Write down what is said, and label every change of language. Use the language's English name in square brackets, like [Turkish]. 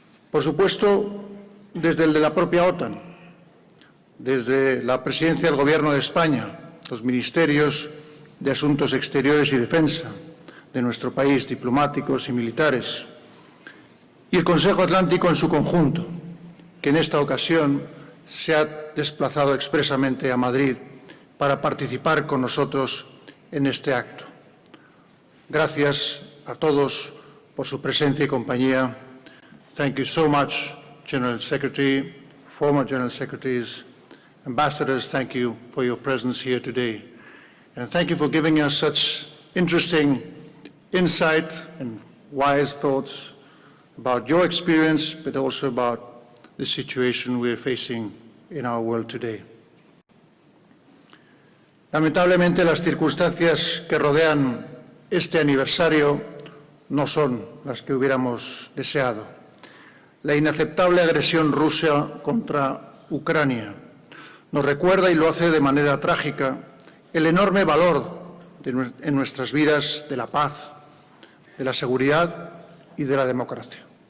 [Spanish] Por supuesto, desde el de la propia OTAN, desde la presidencia del Gobierno de España, los ministerios de Asuntos Exteriores y Defensa de nuestro país, diplomáticos y militares, y el Consejo Atlántico en su conjunto, que en esta ocasión se ha desplazado expresamente a Madrid para participar con nosotros en este acto. Gracias a todos por su presencia y compañía. [English] Thank you so much, General Secretary, former General Secretaries, Ambassadors, thank you for your presence here today. And thank you for giving us such interesting insight and wise thoughts about your experience, but also about the situation we are facing in our world today. [Spanish] Lamentablemente, las circunstancias que rodean este aniversario no son las que hubiéramos deseado. La inaceptable agresión rusa contra Ucrania nos recuerda, y lo hace de manera trágica, el enorme valor en nuestras vidas de la paz, de la seguridad y de la democracia.